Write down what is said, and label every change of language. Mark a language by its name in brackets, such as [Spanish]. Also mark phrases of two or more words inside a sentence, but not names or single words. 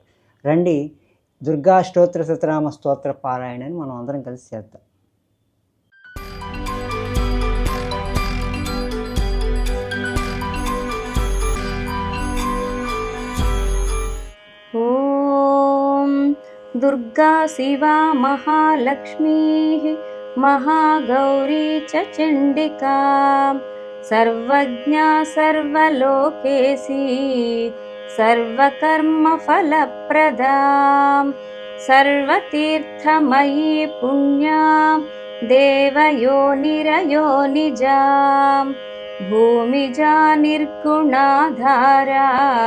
[Telugu] రండి, దుర్గా స్తోత్ర శతనామ స్తోత్ర పారాయణని మనం అందరం కలిసి చేద్దాం. [Sanskrit] ఓం దుర్గా శివా మహాలక్ష్మీ महागौरी च चण्डिका सर्वज्ञा सर्वलोकेशी सर्वकर्मफलप्रदा सर्वतीर्थमयी पुण्या देवयोनिरयोनिजा भूमिजा निर्गुणाधारा